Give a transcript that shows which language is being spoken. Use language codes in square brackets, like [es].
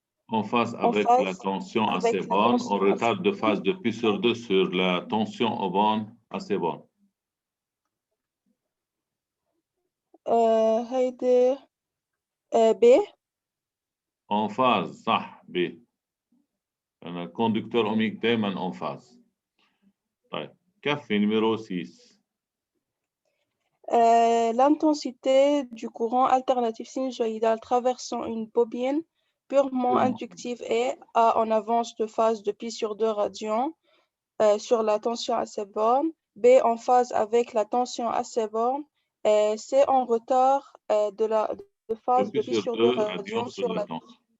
[fr] En phase avec la tension à ses bornes, en retard de phase de pi sur 2 sur la tension aux bornes à ses bornes. [ar] هيدي B. [fr] En phase صح B. [ar] أنا الكوندكتور أوميك دائما [fr] en phase. [ar] طيب كفي numéro 6. [fr] L'intensité du courant alternatif sinusoïdal traversant une bobine purement inductive est A en avance de phase de pi sur 2 radians sur la tension à ses bornes, B en phase avec la tension à ses bornes, et C en retard de phase de pi sur 2 radians sur la tension.